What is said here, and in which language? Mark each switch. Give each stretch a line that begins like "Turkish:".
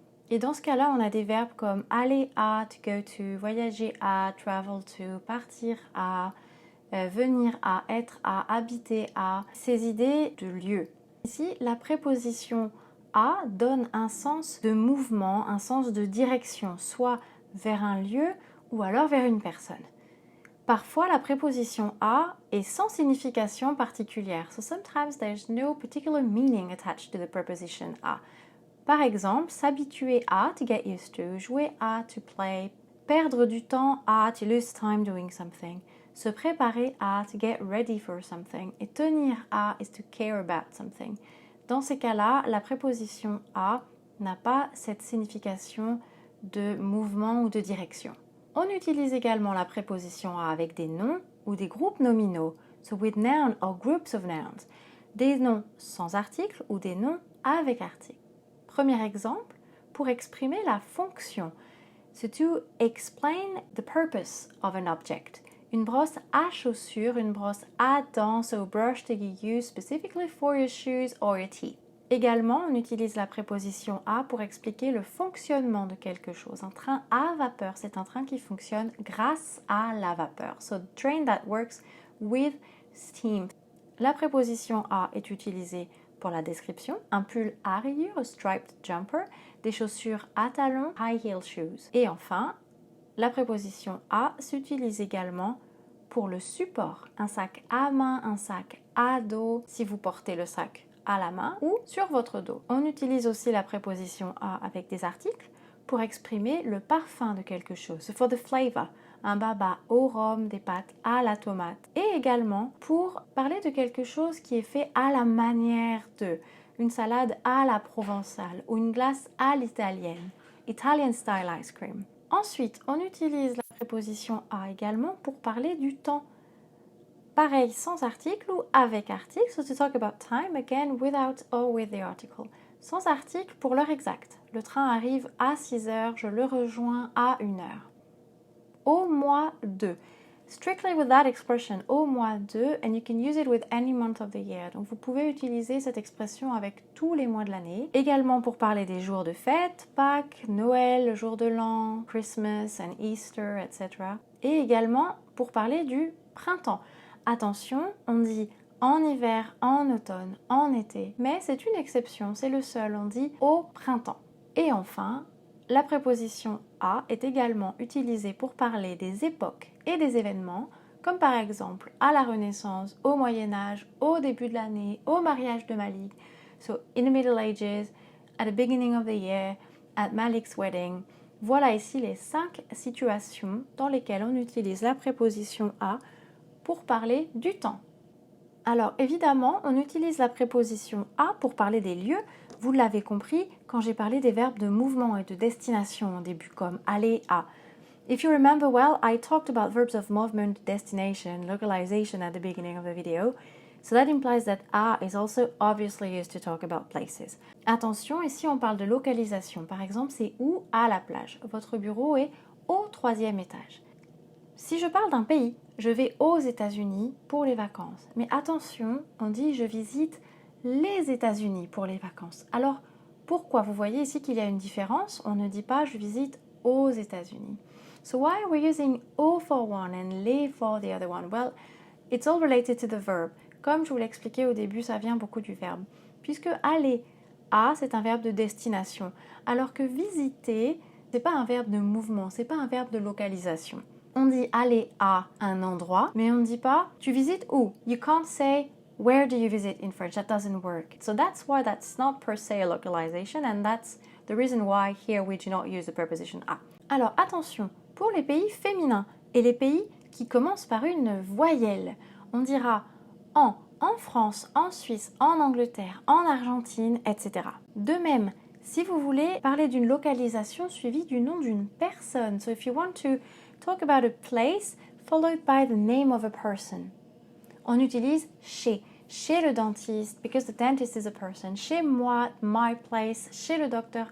French: Et dans ce cas-là, on a des verbes comme aller à,
English: to go to,
French: voyager à,
English: travel to,
French: partir à, venir à, être à, habiter à, ces idées de lieu. Ici, la préposition à donne un sens de mouvement, un sens de direction, soit vers un lieu ou alors vers une personne. Parfois, la préposition à est sans signification particulière.
English: So sometimes there's no particular meaning attached to the preposition à.
French: Par exemple, s'habituer à,
English: to get used to,
French: jouer à,
English: to play,
French: perdre du temps à,
English: to lose time doing something,
French: se préparer à,
English: to get ready for something,
French: et tenir à
English: is to care about something.
French: Dans ces cas-là, la préposition à n'a pas cette signification de mouvement ou de direction. On utilise également la préposition à avec des noms ou des groupes nominaux,
English: so with noun or groups of nouns,
French: des noms sans article ou des noms avec article. Premier exemple, pour exprimer la fonction, c'est
English: to explain the purpose of an object.
French: Une brosse à chaussures, une brosse à dents,
English: so a brush that you use specifically for your shoes or your teeth.
French: Également, on utilise la préposition à pour expliquer le fonctionnement de quelque chose. Un train à vapeur, c'est un train qui fonctionne grâce à la vapeur.
English: So, the train that works with steam.
French: La préposition à est utilisée pour la description. Un pull à rayures,
English: a striped jumper,
French: des chaussures à talons,
English: high heel shoes.
French: Et enfin, la préposition à s'utilise également pour le support. Un sac à main, un sac à dos, si vous portez le sac à la main ou sur votre dos. On utilise aussi la préposition à avec des articles pour exprimer le parfum de quelque chose.
English: For the flavor,
French: un baba au rhum, des pâtes à la tomate. Et également pour parler de quelque chose qui est fait à la manière de. Une salade à la provençale ou une glace à l'italienne.
English: Italian style ice cream.
French: Ensuite, on utilise la préposition à également pour parler du temps. Pareil, sans article ou avec article.
English: So to talk about time, again, without or with the article.
French: Sans article pour l'heure exacte. Le train arrive à 6 heures, je le rejoins à 1 heure. Au mois de.
English: Strictly with that expression,
French: au mois de,
English: and you can use it with any month of the year.
French: Donc vous pouvez utiliser cette expression avec tous les mois de l'année. Également pour parler des jours de fête, Pâques, Noël, le jour de l'an,
English: Christmas and Easter,
French: etc. Et également pour parler du printemps. Attention, on dit en hiver, en automne, en été, mais c'est une exception, c'est le seul, on dit au printemps. Et enfin, la préposition à est également utilisée pour parler des époques et des événements, comme par exemple à la Renaissance, au Moyen-Âge, au début de l'année, au mariage de Malik,
English: so in the Middle Ages, at the beginning of the year, at Malik's wedding.
French: Voilà ici les 5 situations dans lesquelles on utilise la préposition à pour parler du temps. Alors évidemment, on utilise la préposition à pour parler des lieux. Vous l'avez compris quand j'ai parlé des verbes de mouvement et de destination au début, comme aller à.
English: If you remember well, I talked about verbs of movement, destination, localization at the beginning of the video. So that implies that à is also obviously used to talk about places.
French: Attention, ici on parle de localisation. Par exemple, c'est où à la plage. Votre bureau est au 3e étage. Si je parle d'un pays, je vais aux États-Unis pour les vacances. Mais attention, on dit je visite les États-Unis pour les vacances. Alors, pourquoi? Vous voyez ici qu'il y a une différence. On ne dit pas je visite aux États-Unis.
English: So why are we using au for one and les for the other one? Well, It's all related to the verb.
French: Comme je vous l'ai expliqué au début, ça vient beaucoup du verbe. Puisque aller à, c'est un verbe de destination. Alors que visiter, c'est pas un verbe de mouvement, c'est pas un verbe de localisation. On dit aller à un endroit, mais on ne dit pas tu visites où.
English: You can't say where do you visit in French. That doesn't work. So that's why that's not per se a localization, and that's the reason why here we do not use the preposition à.
French: Alors attention, pour les pays féminins et les pays qui commencent par une voyelle, on dira en France, en Suisse, en Angleterre, en Argentine, etc. De même, si vous voulez parler d'une localisation suivie du nom d'une personne,
English: so if you want to talk about a place followed by the name of a person,
French: on utilise chez le dentiste,
English: because the dentist is a person,
French: chez moi,
English: my place,
French: chez le docteur.